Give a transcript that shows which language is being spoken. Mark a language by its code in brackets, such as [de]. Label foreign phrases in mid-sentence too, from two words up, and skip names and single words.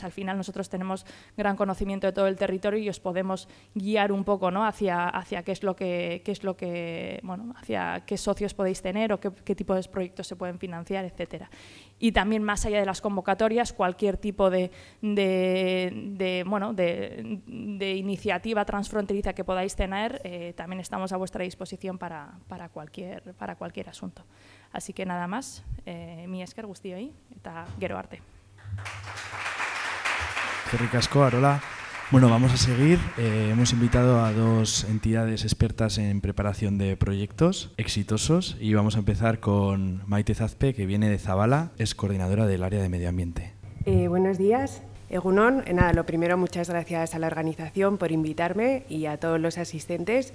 [es] Al final nosotros tenemos gran conocimiento de todo el territorio y os podemos guiar un poco, ¿no?, hacia hacia qué socios podéis tener o qué tipo de proyectos se pueden financiar, etcétera. Y también más allá de las convocatorias, cualquier tipo de iniciativa transfronteriza que podáis tener, también estamos a vuestra disposición para cualquier asunto. Así que nada más, [eu] mi esker guztioi eta gero arte. Eskerrik asko, Arola. Bueno, [es] vamos a seguir. Hemos invitado a 2 entidades expertas en preparación de proyectos exitosos y vamos a empezar con Maite Zazpe, que viene de Zabala, es coordinadora del área de medio ambiente. Buenos días. Egunon, nada, lo primero, muchas gracias a la organización por invitarme y a todos los asistentes.